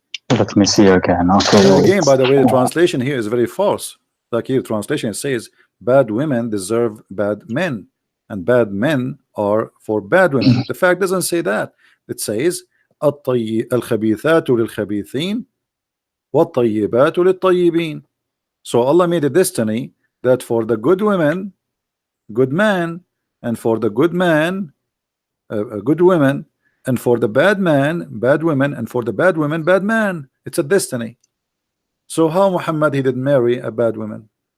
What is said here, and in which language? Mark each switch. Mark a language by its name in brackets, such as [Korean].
[English] Let me see again. Okay, And wait. again, by the way, the translation here is very false. Like here, translation says bad women deserve bad men, and bad men are for bad women. The fact doesn't say that. It says [Arabic] الخبيثات للخبيثين والطيبات للطيبين. [English] So Allah made a destiny that for the good women, good man, and for the good man, good women, and for the bad man, bad women, and for the bad women, bad man. It's a destiny. So how Muhammad he did marry a bad woman?